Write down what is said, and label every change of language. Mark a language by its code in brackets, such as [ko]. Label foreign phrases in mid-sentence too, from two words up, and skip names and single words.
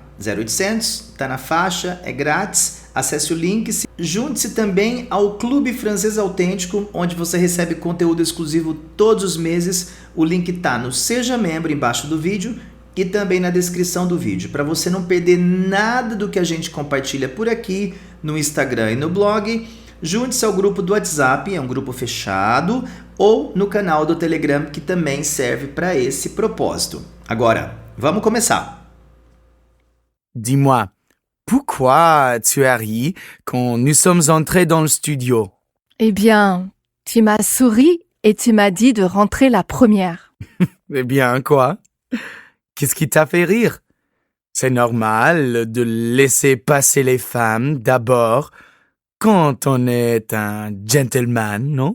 [pt] 0800, tá na faixa, é grátis, acesse o link, junte-se também ao Clube Francês Autêntico, onde você recebe conteúdo exclusivo todos os meses, o link tá no Seja Membro embaixo do vídeo e também na descrição do vídeo, para você não perder nada do que a gente compartilha por aqui, no Instagram e no blog. Junte-se ao grupo do WhatsApp, é um grupo fechado, ou no canal do Telegram, que também serve para esse propósito. Agora, vamos começar! [fr] Dis-moi, pourquoi tu as ri quand nous sommes entrés dans le studio? Eh bien, tu m'as souri et tu m'as dit de rentrer la première. Eh bien, quoi? Qu'est-ce qui t'a fait rire? C'est normal de laisser passer les femmes d'abord quand on est un gentleman, non?